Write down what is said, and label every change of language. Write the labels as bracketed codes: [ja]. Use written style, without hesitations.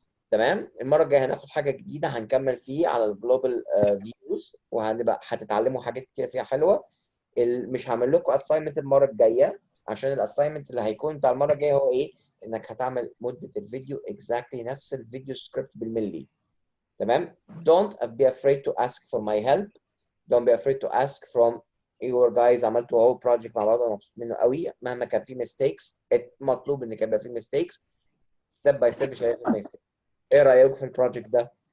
[ar] تمام؟ المرة الجاية هناخد حاجة جديدة هنكمل فيه على الجلوبال فيوز، وهنبقى هتتعلموا حاجات كتير فيها حلوة. مش هعمل لكم assignment المرة الجاية، عشان الاساينمنت اللي هيكون بتاع المره الجايه هو ايه؟ انك هتعمل مده الفيديو exactly نفس الفيديو سكريبت بالملي. [en] تمام؟ Don't be afraid to ask for my help. Don't be afraid to ask from your guys. [ar] عملتوا اهو بروجكت مع بعض، انا مبسوط منه قوي. مهما كان فيه mistakes مطلوب ان يبقى فيه mistakes step by step، مش هيبقى فيه mistakes. ايه رايكم في البروجكت ده؟